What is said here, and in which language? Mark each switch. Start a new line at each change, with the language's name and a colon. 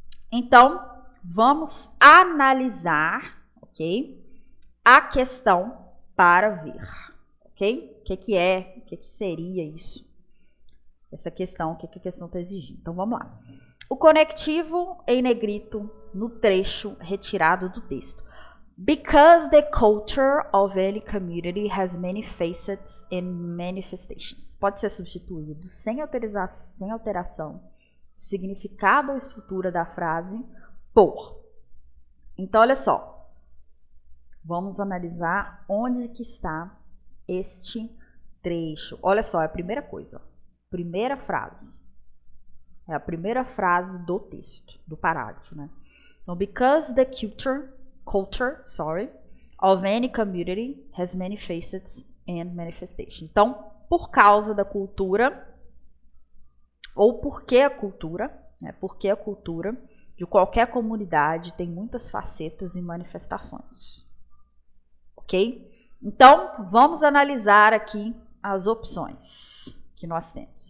Portuguese: Então, vamos analisar, ok? A questão para ver, ok? O que seria isso? Essa questão, o que a questão está exigindo. Então, vamos lá. O conectivo em negrito no trecho retirado do texto.
English: Because the culture of any community has many facets and manifestations.
Portuguese: Pode ser substituído sem alteração, significado ou estrutura da frase por. Então, olha só. Vamos analisar onde que está este trecho. Olha só, é a primeira coisa. Primeira frase. É a primeira frase do texto, do parágrafo, né?
English: Então, because the culture of any community has many facets and manifestations.
Portuguese: Então, por causa da cultura, ou porque a cultura, né? Porque a cultura de qualquer comunidade tem muitas facetas e manifestações. Ok? Então, vamos analisar aqui as opções que nós temos.